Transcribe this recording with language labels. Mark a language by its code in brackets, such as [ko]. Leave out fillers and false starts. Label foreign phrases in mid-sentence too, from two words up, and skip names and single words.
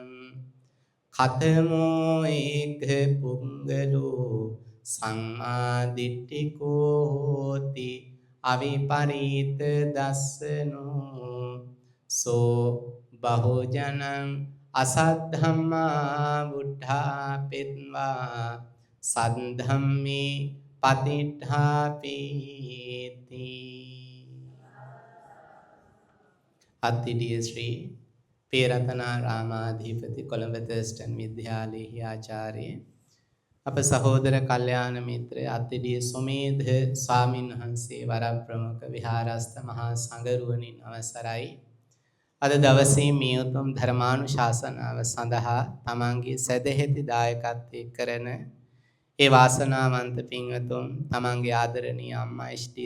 [pi] කතමෝ ඒක පුංගලෝ සම්මාදිට්ඨිකෝ හෝති අවිපරීත දස්සනෝ සෝ බහුජනං අසද්ධම්මා බුද්ධා පෙත්වා සද්ධම්මේ පතිඨාපීති. [si] අත්තිඩිය ශ්‍රී පේරතනාරාමාධිපති කොළඹ තර්ස්ටන් විද්‍යාලයේ ආචාර්ය අප සහෝදර කල්යාණ මිත්‍ර අත්තිඩිය සොමේධ ස්වාමින් වහන්සේ වරප්‍රමුඛ විහාරස්ත මහා සංඝරුවනින් අවසරයි. අද දවසේ මේ උතුම් ධර්මානුශාසනාව සඳහා තමන්ගේ සදැහැති දායකත්වයේ කරන ඒ වාසනාවන්ත පින්වතුන් තමන්ගේ ආදරණීය අම්මා එච්.ඩී.